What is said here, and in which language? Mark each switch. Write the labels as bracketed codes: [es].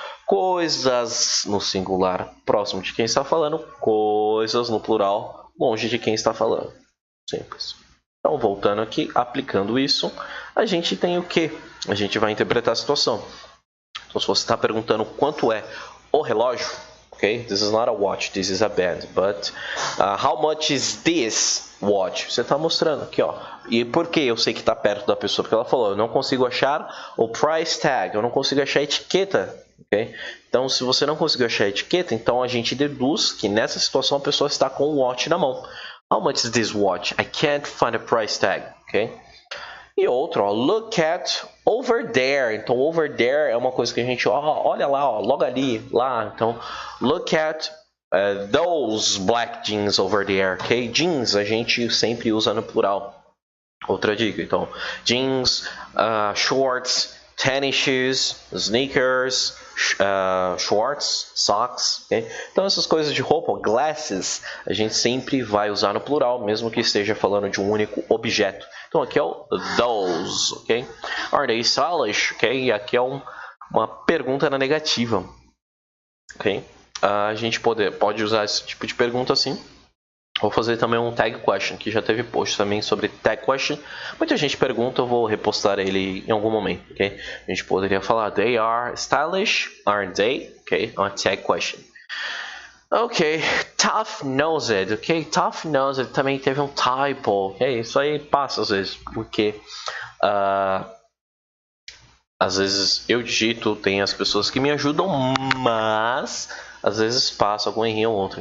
[pt] Coisas no singular próximo de quem está falando, coisas no plural longe de quem está falando. Simples. Então, voltando aqui, aplicando isso, a gente tem o que? A gente vai interpretar a situação. Então, se você está perguntando quanto é o relógio, ok? [en] This is not a watch, this is a band. But how much is this watch? [pt] Você está mostrando aqui, ó. E por que eu sei que está perto da pessoa? Porque ela falou, eu não consigo achar o price tag, eu não consigo achar a etiqueta. Okay? Então, se você não conseguiu achar a etiqueta, então a gente deduz que nessa situação a pessoa está com o watch na mão. [en] How much is this watch? I can't find a price tag. Okay? [pt] E outro, ó, [en] look at over there. [pt] Então, [en] over there [pt] é uma coisa que a gente, ó, olha lá, ó, logo ali, lá. Então, [en] look at those black jeans over there. [pt] Okay? Jeans a gente sempre usa no plural. Outra dica, então, jeans, shorts, tennis shoes, sneakers, shorts, socks, okay? Então essas coisas de roupa, glasses, a gente sempre vai usar no plural, mesmo que esteja falando de um único objeto. Então aqui é o those, ok? [en] Are they stylish? [pt] Ok? E aqui é uma pergunta na negativa, ok? A gente pode usar esse tipo de pergunta assim. Vou fazer também um tag question, que já teve post também sobre tag question. Muita gente pergunta, eu vou repostar ele em algum momento, ok? A gente poderia falar, [en] they are stylish, aren't they? [pt] Ok, uma tag question. Ok, tough-nosed, ok? Tough-nosed também teve um typo, ok? Isso aí passa às vezes, porque às vezes eu digito, tem as pessoas que me ajudam, mas às vezes passa algum errinho ou outro.